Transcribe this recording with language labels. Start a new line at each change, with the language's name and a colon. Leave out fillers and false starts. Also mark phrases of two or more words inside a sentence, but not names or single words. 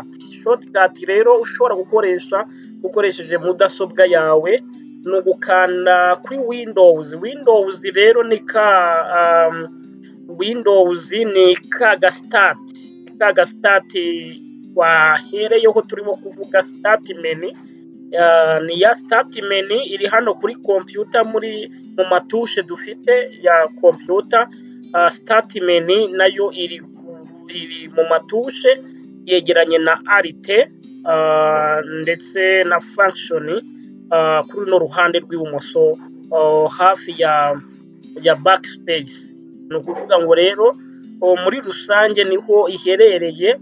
Kinyarwanda: Shortcut rero ushobora ukoresheje mudasobwa yawe ni ugukanda kuri Windows. Windows rero ni ka start wahereyeho turimo kuvuga
English: start menu.
Kinyarwanda: Ni ya
English: start menu
Kinyarwanda: iri hano kuri computer mu matushe dufite ya computer.
English: Start menu
Kinyarwanda: nayo iri mu matushe yegeranye na alt ndetse na function kuri no ruhande rw'ibumoso hafi ya backspace. Ni ukuvuga ngo rero muri rusange niho iherereye.